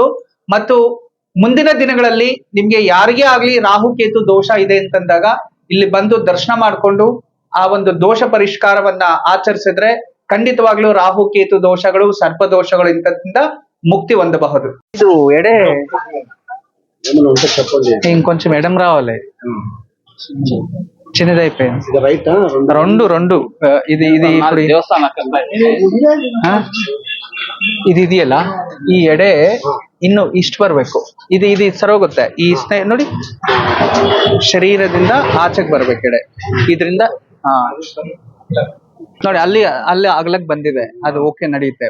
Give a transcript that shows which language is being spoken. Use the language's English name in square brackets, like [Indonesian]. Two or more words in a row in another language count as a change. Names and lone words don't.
[Kannada] ಮತ್ತು ಮುಂದಿನ ದಿನಗಳಲ್ಲಿ ನಿಮ್ಗೆ ಯಾರಿಗೇ ಆಗ್ಲಿ ರಾಹು ಕೇತು ದೋಷ ಇದೆ ಅಂತಂದಾಗ ಇಲ್ಲಿ ಬಂದು ದರ್ಶನ ಮಾಡಿಕೊಂಡು ಆ ಒಂದು ದೋಷ ಪರಿಷ್ಕಾರವನ್ನ ಆಚರಿಸಿದ್ರೆ ಖಂಡಿತವಾಗ್ಲೂ ರಾಹು ಕೇತು ದೋಷಗಳು, ಸರ್ಪ ದೋಷಗಳು ಇಂಥದ್ರಿಂದ ಮುಕ್ತಿ ಹೊಂದಬಹುದು. ಇದು ಎಡೆ [Telugu] ఇంకొంచెం ఎడం రావాలి, చిన్నది అయిపోయింది. రెండు ఇది ఇప్పుడు [Kannada] ಇದು ಇದೆಯಲ್ಲ, ಈ ಎಡೆ ಇನ್ನು ಇಷ್ಟು ಬರ್ಬೇಕು. ಇದು ಸರೋಗುತ್ತೆ. ಈ ನೋಡಿ, ಶರೀರದಿಂದ ಆಚೆಗೆ ಬರ್ಬೇಕು ಎಡೆ. ಇದರಿಂದ ನೋಡಿ ಅಲ್ಲಿ ಅಗಲಕ್ ಬಂದಿದೆ, ಅದು ಓಕೆ ನಡೆಯುತ್ತೆ.